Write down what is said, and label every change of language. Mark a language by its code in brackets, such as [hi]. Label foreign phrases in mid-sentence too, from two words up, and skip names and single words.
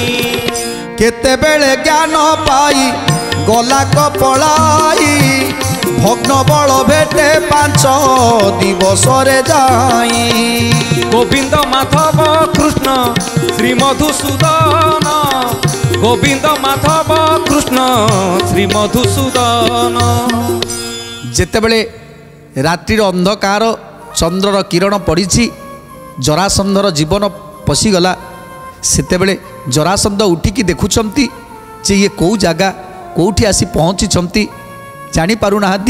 [or] କେତେବେଳେ ଜ୍ଞାନ ପାଇ ଗଲା କପଲାଇ, ଭଗ୍ନ ବଳ ଭେଟେ 5 ଦିବସରେ ଯାଇ ଗୋବିନ୍ଦ ମାଧବ କୃଷ୍ଣ ଶ୍ରୀ ମଧୁସୂଦନ ଗୋବିନ୍ଦ ମାଧବ କୃଷ୍ଣ ଶ୍ରୀ ମଧୁସୂଦନ। যেତେବେଳେ ରାତ୍ରିର ଅନ୍ଧକାର ଚନ୍ଦ୍ରର କିରଣ ପଡ଼ିଛି ଜରାସନ୍ଧର ଜୀବନ ପଶିଗଲା ସେତେବେଳେ ଜରାସନ୍ଧ ଉଠିକି ଦେଖୁଛନ୍ତି ଯେ ଇଏ କେଉଁ ଜାଗା କେଉଁଠି ଆସି ପହଞ୍ଚିଛନ୍ତି ଜାଣିପାରୁନାହାନ୍ତି।